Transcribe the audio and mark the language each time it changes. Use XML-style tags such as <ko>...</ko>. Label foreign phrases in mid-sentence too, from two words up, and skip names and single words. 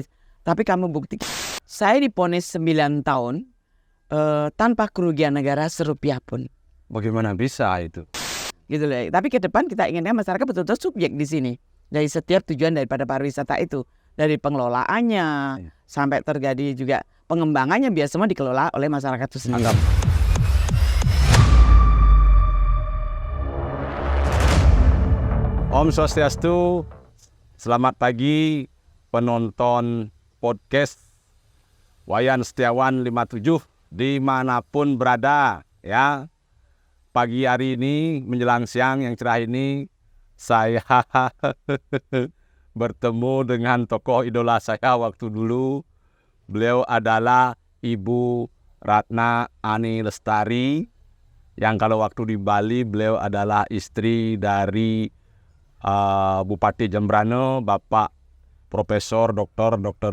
<id>Tapi kamu bukti, saya diponis 9 tahun tanpa kerugian negara serupiah pun. Bagaimana bisa itu? Gitu loh. Tapi ke depan kita inginkan masyarakat betul-betul subjek di sini. Dari setiap tujuan daripada pariwisata itu. Dari pengelolaannya sampai terjadi juga pengembangannya biar semua dikelola oleh masyarakat itu sendiri.</id> <ban>Om Swastiastu,</ban> <id>selamat pagi penonton podcast Wayan Setiawan 57 dimanapun berada ya. Pagi hari ini menjelang siang yang cerah ini saya bertemu dengan tokoh idola saya waktu dulu. Beliau adalah Ibu Ratna Ani Lestari, yang kalau waktu di Bali beliau adalah istri dari Bupati Jembrane, Bapak Profesor Dr.</id>